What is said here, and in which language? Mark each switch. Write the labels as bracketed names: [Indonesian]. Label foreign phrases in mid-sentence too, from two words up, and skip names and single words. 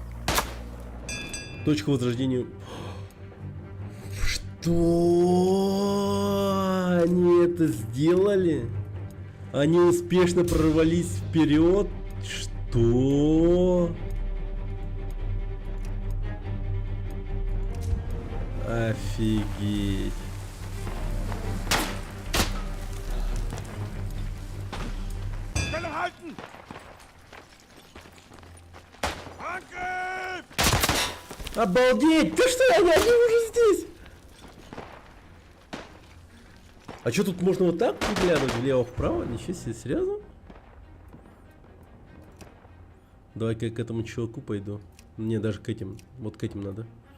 [Russian] Точка возрождения. Что? Они это сделали? Они успешно прорвались вперед? Что? Офигеть. [German] Stellung halten! Angriff! [Russian] Обалдеть! Ты что, они уже здесь? А что тут можно вот так выглядывать влево-вправо? Ничего себе, серьезно? Давай-ка я к этому чуваку пойду. Не, даже к этим. Вот к этим надо.